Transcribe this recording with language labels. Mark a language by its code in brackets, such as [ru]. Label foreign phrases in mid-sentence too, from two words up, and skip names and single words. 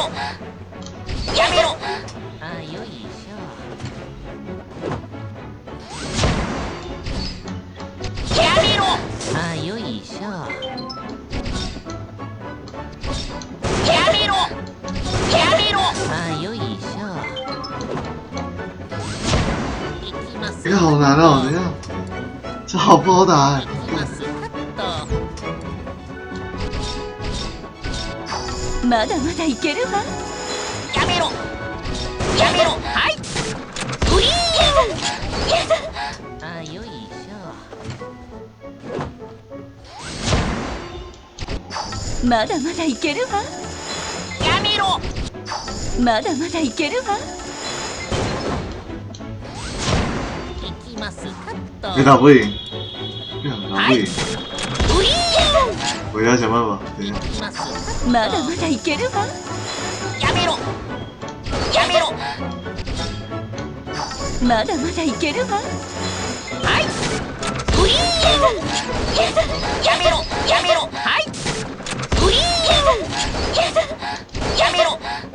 [ja] やめろ。あ、よいしょ。やめろ。あ、よいしょ。やめろ。やめろ。あ、よいしょ。いきます。 [zh] 这个好难哦，等一下，这好不好打哎。 [ja] いきます。カット。まだまだいけるわ。やめろ。やめろ。はい。ウィーン。あ、よいしょ。まだまだいけるわ。やめろ。まだまだいけるわ。いきます。カット。 [zh] 别打不赢，不想打不赢， [ja] ウィーン。 [zh] 我要想办法。等一下。 [ja] いきます。まだまだいけるわ。やめろ。やめろ。まだまだいけるわ。はい。ウィーン。やめろ。やめろ。はい。ウィーン。やめろ。